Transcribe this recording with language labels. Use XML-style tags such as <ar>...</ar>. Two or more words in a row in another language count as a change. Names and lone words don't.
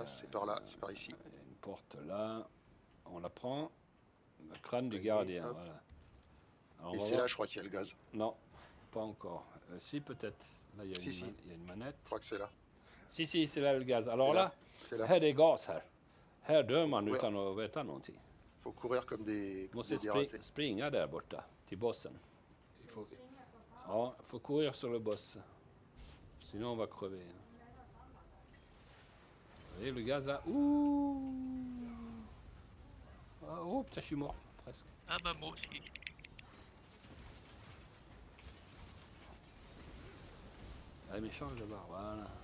<fr>c'est par là, c'est par ici. il y a une porte là. On la prend. Le crâne du Voyez, gardien, hop. voilà. Alors, on Et va c'est voir. là, je crois qu'il y a le gaz. Non, pas encore. Si, peut-être. Là, il y a, Si, si. il y a une manette. Je crois que c'est là. Si, c'est là le gaz. Alors C'est là, C'est là.</fr> <sv>här är gas här. Här dör man</sv> <fr>courir.</fr> <sv>utan att veta någonting.</sv> <fr>Faut courir comme des</fr> <sv>Måste</sv> <fr>dératés.</fr> <sv>springa där borta till bossen.</sv> <fr>Il faut,</fr> <sv>Springa som fan. ja,</sv> <fr>faut courir sur le boss. Sinon on va crever. Hein. Vous voyez le gaz là? Ouh! Ah, oh putain, je suis mort presque. Ah bah moi aussi. Ah, mais change de barre, voilà.</fr>